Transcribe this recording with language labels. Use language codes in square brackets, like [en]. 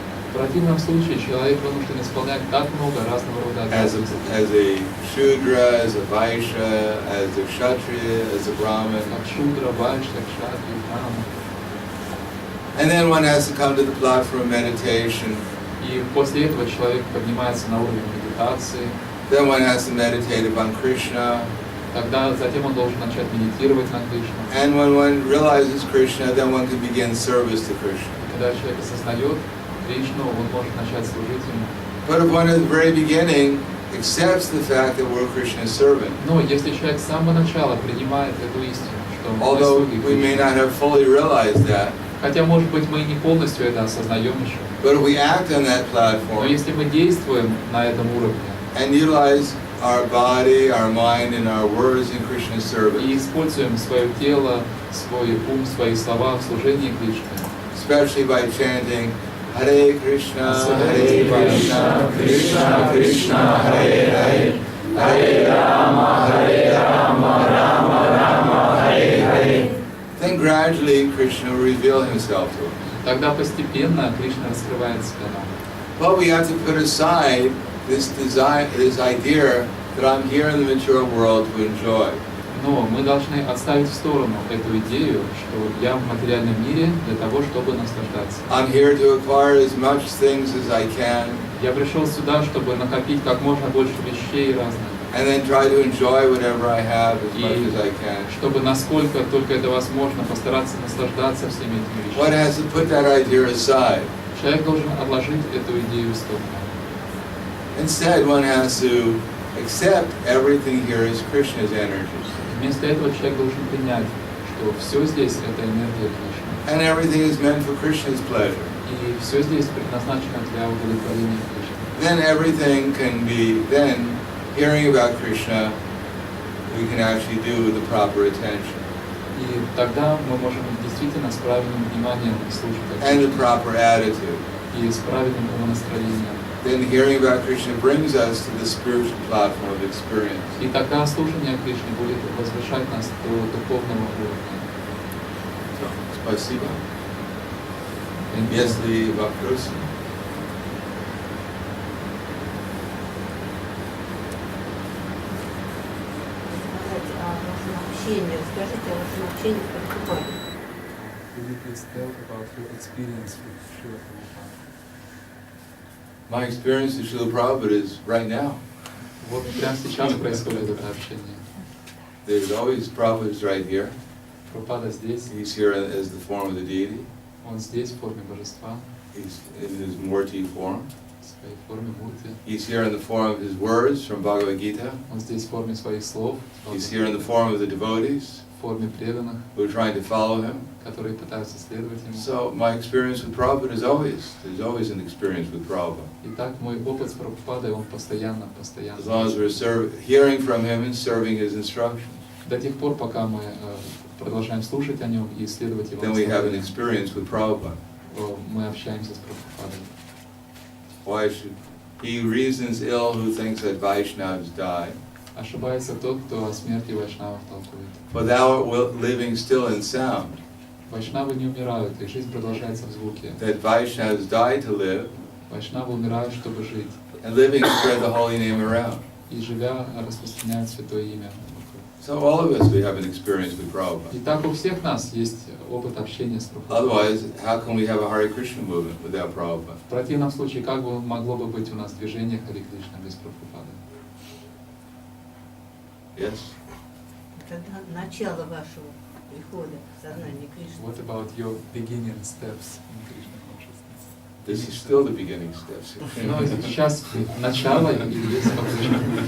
[ru] В противном случае человек вынужден исполнять так много разного рода [en] as [ru] обязанностей. [en] a Shudra, as a Vaishya, as a Kshatriya, as a Brahmin. [ru] Как Шудра, Вайшья, Кшатри, Брахман. [en] And then one has to come to the platform of meditation. [ru] И после этого человек поднимается на уровень медитации. [en] Then one has to meditate upon Krishna. [ru] Тогда затем он должен начать медитировать на Кришну. [en] And when one realizes Krishna, then one can begin service to Krishna. [ru] Когда человек осознает Кришну, он может начать служить ему. [en] But if one at the very beginning accepts the fact that we're Krishna's servant, [ru] Но если человек с самого начала принимает эту истину, что мы [en] although [ru] слуги [en] we may [ru] Кришны, [en] not have fully realized that, [ru] хотя, может быть, мы не полностью это осознаем еще, [en] but if we act on that [ru] но [en] platform [ru] если мы действуем на этом уровне [en] and utilize our body, our mind, and our words in Krishna's [ru] и [en] service, [ru] используем свое тело, свой ум, свои слова в служении Кришне, [en] especially by chanting Hare Krishna, Hare Krishna, Krishna Krishna, Hare Hare, Hare Rama, Rama Rama, Hare Hare, then gradually Krishna will reveal himself to us. [ru] тогда постепенно Кришна раскрывает себя нам. [en] But we have to put aside this desire, this idea that I'm here in the material world to enjoy. [ru] Но мы должны отставить в сторону эту идею, что я в материальном мире для того, чтобы наслаждаться. [en] I'm here to acquire as much things as I can, [ru] Я пришел сюда, чтобы накопить как можно больше вещей разных, [en] and then try to enjoy whatever I have as much [ru] и [en] as I can. [ru] чтобы насколько только это возможно, постараться наслаждаться всеми этими [en] One [ru] вещами. [en] has to put that idea aside. [ru] Человек должен отложить эту идею в сторону. [en] Instead, one has to accept everything here as Krishna's energy. [ru] Вместо этого человек должен принять, что все здесь это энергия Кришны. [en] And everything is meant for Krishna's pleasure. [ru] И все здесь предназначено для удовлетворения Кришны. [en] Then everything can be, then hearing about Krishna, we can actually do with the proper attention. [ru] И тогда мы можем действительно с правильным вниманием слушать о [en] And the [ru] Кришне [en] proper attitude. [ru] и с правильным умонастроением. [en] Then hearing about Krishna brings us to the spiritual platform of experience. [ru] И тогда слушание о Кришне будет возвышать нас до духовного уровня. Спасибо. Если вопросы? Расскажите о вашем общении с Прабхупадой. [en] Will you please tell about your experience with Srila Prabhupada? My experience with Srila Prabhupada is right now. [ru] Вот прямо сейчас происходит это общение. [en] There's always Prabhupada right here. [ru] Прабхупада здесь, [en] He's here as the form of the deity. [ru] он здесь в форме божества, [en] He's in his Murti form. [ru] в своей форме мурти. [en] He's here in the form of his words from Bhagavad Gita. [ru] Он здесь в форме своих слов, [en] He's here in the form of the devotees [ru] в форме преданных, [en] who are trying to follow him. [ru] которые пытаются следовать ему. [en] So my experience with Prabhupada is there's always an experience with Prabhupada. [ru] Итак, мой опыт с Прабхупадой, он постоянно. [en] As long as we're hearing from him and serving his instructions, [ru] До тех пор, пока мы продолжаем слушать о нем и следовать его [en] then we have an [ru] наставлениям, [en] experience with Prabhupada. [ru] мы общаемся с Прабхупадой. [en] Why should he reasons ill who thinks that Vaishnavas die? [ru] Ошибается тот, кто о смерти вайшнавов толкует. [en] For thou art living still in sound, [ru] Вайшнавы не умирают, их жизнь продолжается в звуке. [en] that Vaishnavas die to live, [ru] Вайшнавы умирают, чтобы жить. [en] and living spread the holy name around. [ru] И живя, распространяют святое имя. [en] So all of us, we have an experience with Prabhupada. [ru] Итак, у всех нас есть опыт общения с Прабхупадой. [en] Otherwise, how can we have a Hare Krishna movement without Prabhupada? [ru] В противном случае, как бы могло бы быть у нас движение Харе Кришна без Прабхупады? [en] Yes? [ru] Когда начало вашего прихода в сознание Кришны. [en] What about your beginning steps in Krishna consciousness? This is still the beginning steps. [ru] Ну, сейчас начало и есть по-прежнему.